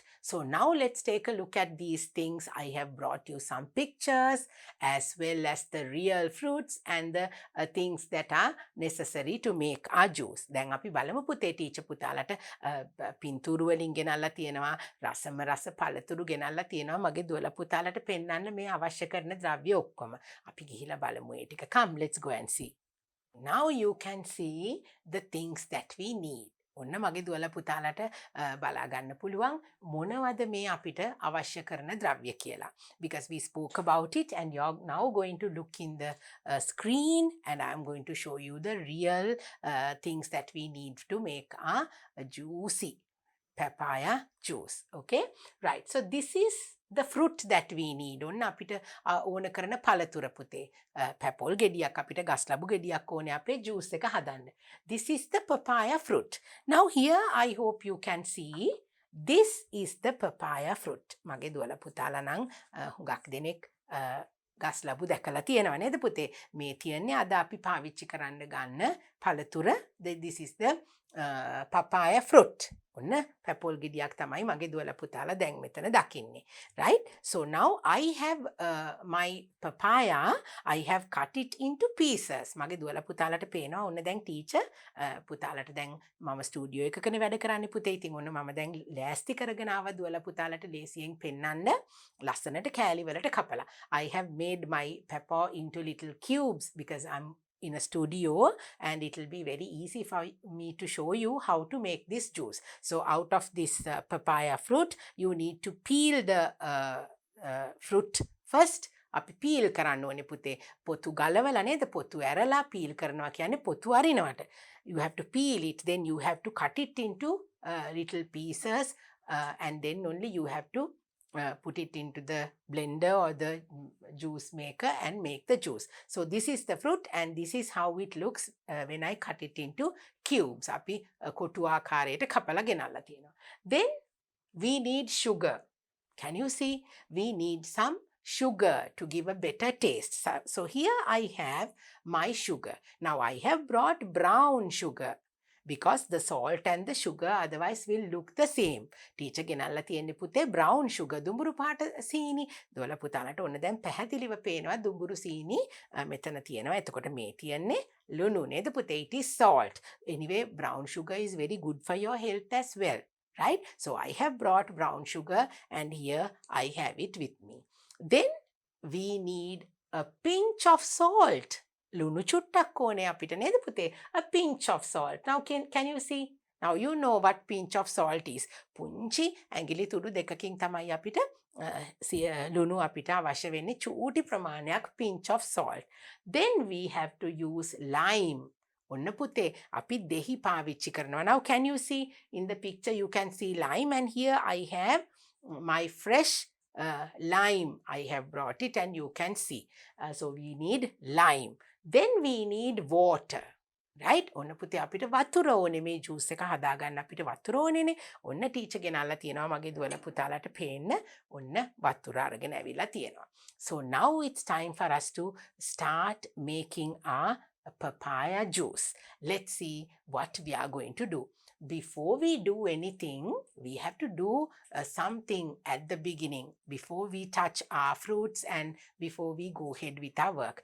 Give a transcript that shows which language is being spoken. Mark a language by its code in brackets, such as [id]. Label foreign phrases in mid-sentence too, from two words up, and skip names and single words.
[en] So now let's take a look at these things. I have brought you some pictures as well as the real fruits and the things that are necessary to make our juice. [si] දැන් අපි බලමු පුතේ ටීචර් පුතාලට පින්තූරු වලින් ගෙනල්ලා තියෙනවා, රසම රස පළතුරු ගෙනල්ලා තියෙනවා මගේ දුවලා පුතාලට පෙන්වන්න මේ අවශ්‍ය කරන ද්‍රව්‍ය ඔක්කොම. අපි ගිහිලා බලමු ඒ ටික. [en] Come, let's go and see. Now you can see the things that we need. [si] ඔන්න මගේ දුවලා පුතාලට බලා ගන්න පුළුවන් මොනවද මේ අපිට අවශ්‍ය කරන ද්‍රව්‍ය කියලා. [en] Because we spoke about it and you're now going to look in the screen and I'm going to show you the real things that we need to make a juicy papaya juice. Okay? Right. So this is the fruit that we need. [si] ඔන්න අපිට ඕන කරන පළතුර පුතේ. පැපොල් ගෙඩියක් අපිට ගස්ලබු ගෙඩියක් ඕනේ අපේ juice එක හදන්න. [en] This is the papaya fruit. Now here I hope you can see this is the papaya fruit. [si] මගේ දුවලා පුතාලා නම් හුඟක් දෙනෙක් ගස්ලබු දැකලා තියෙනවා නේද පුතේ? මේ තියන්නේ අද අපි පාවිච්චි කරන්න ගන්න පළතුර. [en] This is the papaya fruit. [si] ඔන්න පැපොල් ගෙඩියක් තමයි මගේ දුවලා පුතාලා දැන් මෙතන දකින්නේ. [en] Right? So now I have my papaya, I have cut it into pieces. [si] මගේ දුවලා පුතාලට පේනවා ඔන්න දැන් ටීචර් පුතාලට දැන් මම ස්ටුඩියෝ එකකනේ වැඩ කරන්නේ පුතේ. ඉතින් ඔන්න මම දැන් ලෑස්ති කරගෙන ආවා දුවලා පුතාලට ලේසියෙන් පෙන්නන්න ලස්සනට කෑලි වලට කපලා. [en] I have made my pepper into little cubes because I'm in a studio and it will be very easy for me to show you how to make this juice. So out of this papaya fruit, you need to peel the fruit first. [si] අපි පීල් කරන්න ඕනේ පුතේ. පොතු ගලවලා නේද? පොතු ඇරලා පීල් කරනවා කියන්නේ පොතු අරිනවට. [en] You have to peel it, then you have to cut it into little pieces and then only you have to put it into the blender or the juice maker and make the juice. So this is the fruit and this is how it looks when I cut it into cubes. [si] අපි කොටු ආකාරයට කපලා ගෙනල්ලා තියෙනවා. [en] Then we need sugar. Can you see? We need some sugar to give a better taste. So here I have my sugar. Now I have brought brown sugar because the salt and the sugar otherwise will look the same. [si] Teacher ගෙනල්ලා තියෙන්නේ පුතේ [en] brown sugar [si] දුඹුරු පාට සීනි. දුවලා පුතාලට ඔන්න දැන් පැහැදිලිව පේනවා දුඹුරු සීනි මෙතන තියෙනවා. එතකොට මේ තියන්නේ ලුණු නේද පුතේ? [en] It is salt. Anyway, brown sugar is very good for your health as well. Right? So I have brought brown sugar and here I have it with me. Then we need a pinch of salt. [si] ලුණු චුට්ටක් ඕනේ අපිට නේද පුතේ? [en] A pinch of salt. Now can you see? Now you know what pinch of salt is. [si] පුංචි ඇඟිලි තුඩු දෙකකින් තමයි අපිට ලුණු අපිට අවශ්‍ය වෙන්නේ චූටි ප්‍රමාණයක් [en] pinch of salt. Then we have to use lime. [si] ඔන්න පුතේ අපි දෙහි පාවිච්චි කරනවා. [en] Now can you see in the picture you can see lime and here I have my fresh lime. I have brought it and you can see. So we need lime. Then we need water. Right? [si] ඔන්න පුතේ අපිට වතුර ඕනේ මේ ජූස් එක හදාගන්න අපිට වතුර ඕනේනේ. ඔන්න ටීචර් ගෙනල්ලා තියෙනවා මගේ දුවල පුතාලට පේන්න. ඔන්න වතුර අරගෙන ඇවිල්ලා තියෙනවා. [en] So now it's time for us to start making our papaya juice. Let's see what we are going to do. Before we do anything, we have to do something at the beginning before we touch our fruits and before we go ahead with our work.